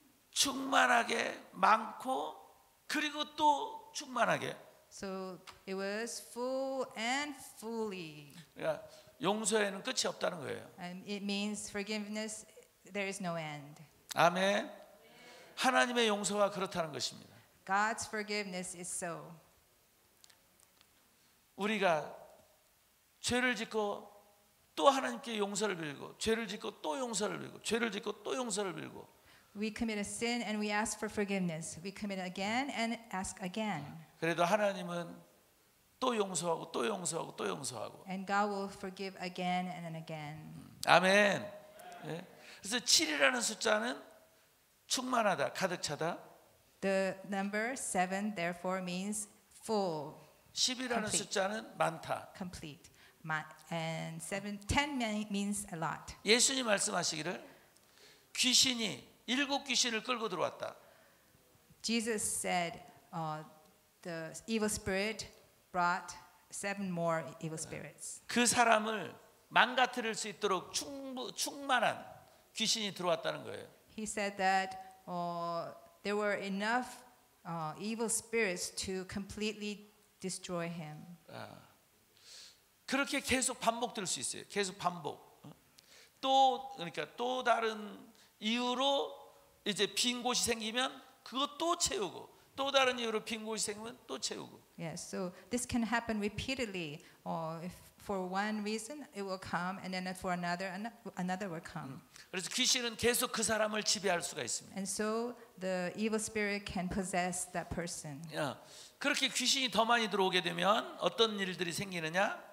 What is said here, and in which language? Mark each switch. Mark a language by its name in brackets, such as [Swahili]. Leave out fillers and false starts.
[Korean] 충만하게 많고 그리고 또 충만하게. [English] So it was full and fully. [Korean] 그러니까 용서에는 끝이 없다는 거예요. [English] And it means forgiveness, there is no end. [Korean] 아멘. 하나님의 용서가 그렇다는 것입니다. [English] God's forgiveness is so. [Korean] 우리가 죄를 짓고 또 하나님께 용서를 빌고 죄를 짓고 또 용서를 빌고 죄를 짓고 또 용서를 빌고 [English] We commit a sin and we ask for forgiveness. We commit again and ask again. [Korean] 그래도 하나님은 또 용서하고 또 용서하고 또 용서하고 [English] And God will forgive again and again. [Korean] 아멘. 예. 그래서 7이라는 숫자는 충만하다, 가득 차다. [English] The number 7 therefore means full, [Korean] 10이라는 [English] complete. [Korean] 숫자는 많다. [English] complete. And 10 means a lot. [Korean] 예수님 말씀하시기를 귀신이 7 귀신을 끌고 들어왔다. [English] Jesus said the evil spirit brought 7 more evil spirits. [Korean] 그 사람을 망가뜨릴 수 있도록 충만한 귀신이 들어왔다는 거예요. [English] He said that there were enough evil spirits to completely destroy him. [Korean] 그렇게 계속 반복될 수 있어요. 계속 반복. 또 그러니까 또 다른 이유로 이제 빈 곳이 생기면 그것 또 채우고 또 다른 이유로 빈 곳이 생기면 또 채우고. [English] Yes, so this can happen repeatedly. If for one reason it will come, and then for another will come. [Korean] 그래서 귀신은 계속 그 사람을 지배할 수가 있습니다. [English] And so the evil spirit can possess that person. [Korean] 그렇게 귀신이 더 많이 들어오게 되면 어떤 일들이 생기느냐?